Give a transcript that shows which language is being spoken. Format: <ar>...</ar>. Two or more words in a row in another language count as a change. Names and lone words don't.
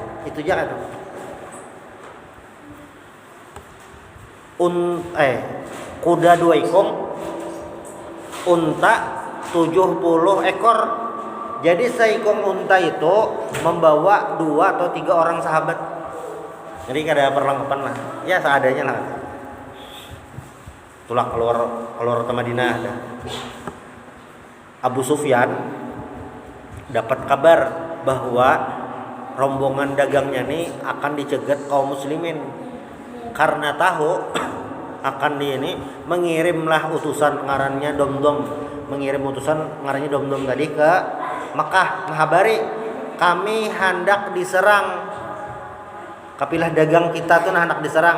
<bjn>Itu aja kan. kuda 2 ekor, unta 70 ekor. Jadi seekor unta itu membawa 2 atau 3 orang sahabat. Jadi kada perlengkapan lah, ya seadanya lah. Itulah keluar ke Madinah. Abu Sufyan dapat kabar bahwa rombongan dagangnya nih akan dicegat kaum muslimin. Karena tahu akan mengirimlah utusan ngarannya Domdom, tadi ke Mekah menghabari kami hendak diserang, kapilah dagang kita tuh hendak diserang.</bjn>